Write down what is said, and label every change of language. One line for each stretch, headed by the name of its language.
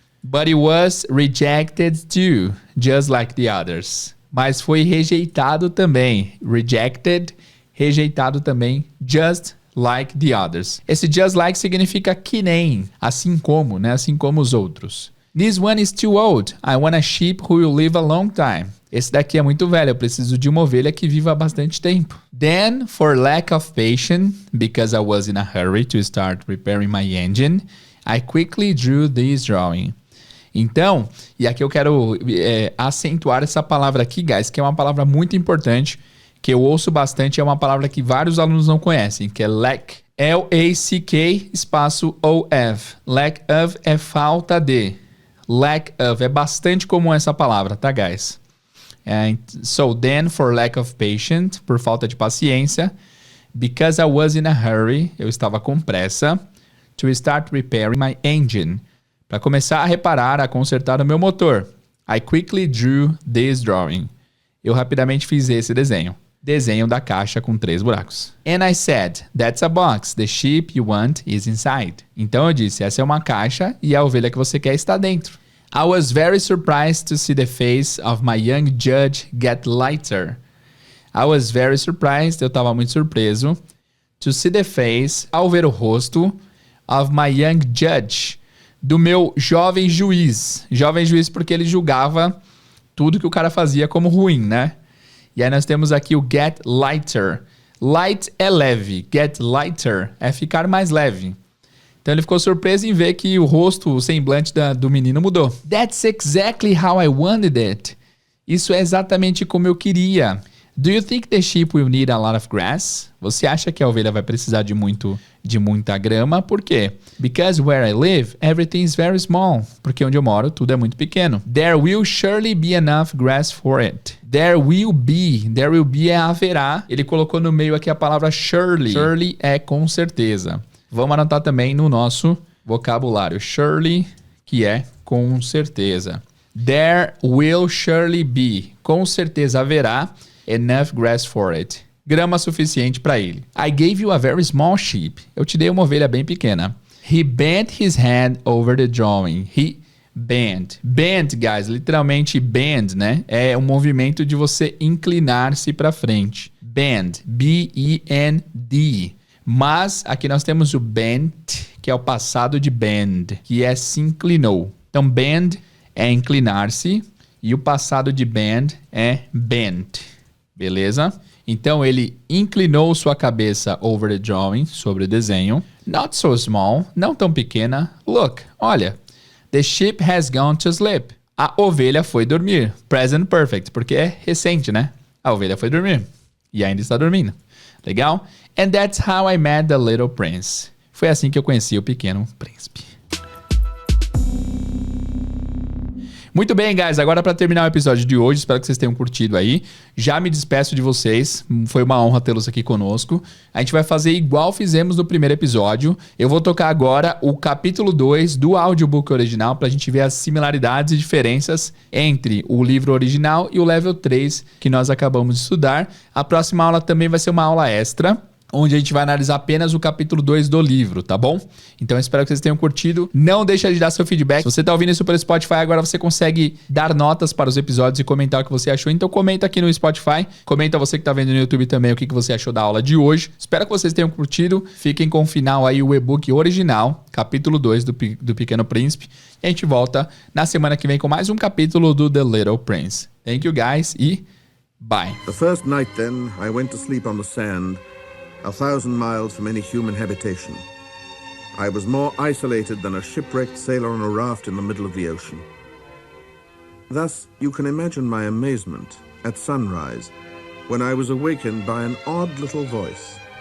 English: But it was rejected too, just like the others.
Portuguese: Mas foi rejeitado também.
English: Rejected,
Portuguese: rejeitado também,
English: just like the others.
Portuguese: Esse
English: just like
Portuguese: significa que nem, assim como, né? Assim como os outros.
English: This one is too old. I want a sheep who will live a long time.
Portuguese: Esse daqui é muito velho, eu preciso de uma ovelha que viva há bastante tempo.
English: Then, for lack of patience, because I was in a hurry to start repairing my engine, I quickly drew this drawing.
Portuguese: Então, e aqui eu quero acentuar essa palavra aqui, guys, que é uma palavra muito importante, que eu ouço bastante, é uma palavra que vários alunos não conhecem, que é lack. L-A-C-K, espaço O-F. Lack of é falta de. Lack of é bastante comum essa palavra, tá, guys?
English: So then, for lack of patience,
Portuguese: por falta de paciência,
English: because I was in a hurry,
Portuguese: eu estava com pressa,
English: to start repairing my engine,
Portuguese: para começar a reparar, a consertar o meu motor.
English: I quickly drew this drawing.
Portuguese: Eu rapidamente fiz esse desenho. Desenho da caixa com 3 buracos.
English: And I said, that's a box. The sheep you want is inside.
Portuguese: Então eu disse, essa é uma caixa e a ovelha que você quer está dentro.
English: I was very surprised to see the face of my young judge get lighter. I was very surprised,
Portuguese: eu estava muito surpreso,
English: to see the face,
Portuguese: ao ver o rosto,
English: of my young judge,
Portuguese: do meu jovem juiz. Jovem juiz porque ele julgava tudo que o cara fazia como ruim, né? E aí nós temos aqui o get lighter. Light é leve, get lighter é ficar mais leve. Então ele ficou surpreso em ver que o rosto, o semblante do menino mudou.
English: That's exactly how I wanted it.
Portuguese: Isso é exatamente como eu queria.
English: Do you think the sheep will need a lot of grass?
Portuguese: Você acha que a ovelha vai precisar de muita grama? Por quê?
English: Because where I live, everything is very small.
Portuguese: Porque onde eu moro, tudo é muito pequeno.
English: There will surely be enough grass for it. There will be
Portuguese: é haverá. Ele colocou no meio aqui a palavra surely. Surely é com certeza. Vamos anotar também no nosso vocabulário. Surely, que é com certeza.
English: There will surely be.
Portuguese: Com certeza haverá
English: enough grass for it.
Portuguese: Grama suficiente para ele.
English: I gave you a very small sheep.
Portuguese: Eu te dei uma ovelha bem pequena.
English: He bent his head over the drawing. He bent. Bent, guys, literalmente bend, né?
Portuguese: É um movimento de você inclinar-se para frente. Bend. B-E-N-D. Mas aqui nós temos o bent, que é o passado de bend, que é se inclinou. Então, bend é inclinar-se e o passado de bend é bent. Beleza? Então, ele inclinou sua cabeça
English: over the drawing,
Portuguese: sobre o desenho.
English: Not so small,
Portuguese: não tão pequena.
English: Look,
Portuguese: olha.
English: The sheep has gone to sleep.
Portuguese: A ovelha foi dormir. Present perfect, porque é recente, né? A ovelha foi dormir e ainda está dormindo. Legal?
English: And that's how I met the little prince.
Portuguese: Foi assim que eu conheci o pequeno príncipe. Muito bem, guys. Agora, para terminar o episódio de hoje, espero que vocês tenham curtido aí. Já me despeço de vocês. Foi uma honra tê-los aqui conosco. A gente vai fazer igual fizemos no primeiro episódio. Eu vou tocar agora o capítulo 2 do audiobook original para a gente ver as similaridades e diferenças entre o livro original e o level 3 que nós acabamos de estudar. A próxima aula também vai ser uma aula extra. onde a gente vai analisar apenas o capítulo 2 do livro, tá bom? Então eu espero que vocês tenham curtido. Não deixa de dar seu feedback. Se você tá ouvindo isso pelo Spotify, agora você consegue dar notas para os episódios e comentar o que você achou. Então comenta aqui no Spotify. Comenta você que tá vendo no YouTube também o que você achou da aula de hoje. Espero que vocês tenham curtido. Fiquem com o final aí, o e-book original, capítulo 2 do Pequeno Príncipe. E a gente volta na semana que vem com mais um capítulo do The Little Prince.
English: Thank you guys e bye. The first night then, I went to sleep on the sand, 1,000 miles from any human habitation. I was more isolated than a shipwrecked sailor on a raft in the middle of the ocean. Thus, you can imagine my amazement at sunrise when I was awakened by an odd little voice.